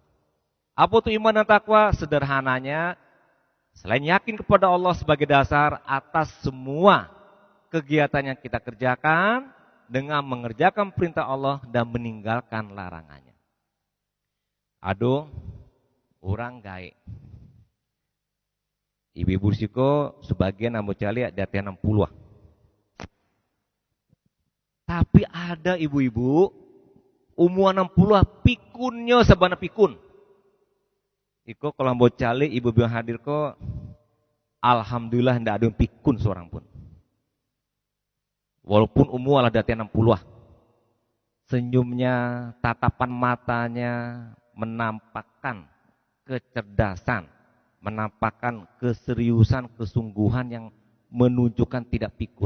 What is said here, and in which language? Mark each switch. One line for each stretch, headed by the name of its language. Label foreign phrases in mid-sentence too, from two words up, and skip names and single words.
Indonesian: Apa itu iman dan takwa? Sederhananya, selain yakin kepada Allah sebagai dasar atas semua kegiatan yang kita kerjakan, dengan mengerjakan perintah Allah dan meninggalkan larangannya.
Minangkabau: Aduh, orang gaek. Ibu-ibu siko sebagian ambo cali di atas 60.
Indonesian: Tapi ada ibu-ibu umur 60 pikunnya
Minangkabau: sabana pikun. Iko kalau ambo cali ibu-ibu hadir ko alhamdulillah ndak ada yang pikun seorang pun. Walaupun umur ala dati 60.
Indonesian: Senyumnya, tatapan matanya menampakkan kecerdasan, menampakkan keseriusan, kesungguhan yang menunjukkan tidak pikun.